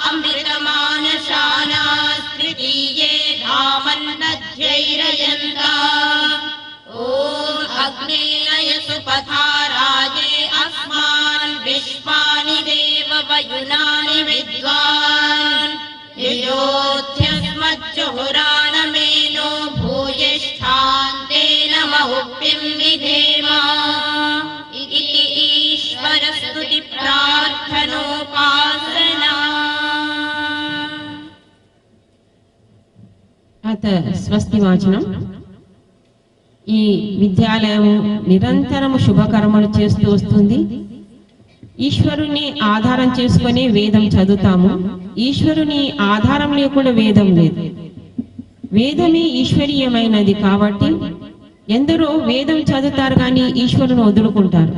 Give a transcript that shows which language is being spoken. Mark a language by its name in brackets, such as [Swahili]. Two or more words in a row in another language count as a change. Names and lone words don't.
[Sanskrit] अमृतमानशानास्तृतीये धामन्नध्यैरयन्ता ॐ अग्नेय सुपथाराये अस्मान् विश्वानि देव वयुनानि विद्वान् योऽध्यस्मज्जुहुरानमेनो भूयिष्ठान्तेन महुप्यं विधेम इति ईश्वरस्तुति प्रार्थनोपासना అత స్వస్తి వాచనం. [Telugu] ఈ విద్యాలయం నిరంతరము శుభకర్మలు చేస్తూ వస్తుంది. ఈశ్వరుని ఆధారం చేసుకొని వేదం చదువుతాము. ఈశ్వరుని ఆధారం లేకుండా వేదం లేదు. వేదమే ఈశ్వరీయమైనది కాబట్టి ఎందరో వేదం చదువుతారు కానీ ఈశ్వరుని వదులుకుంటారు.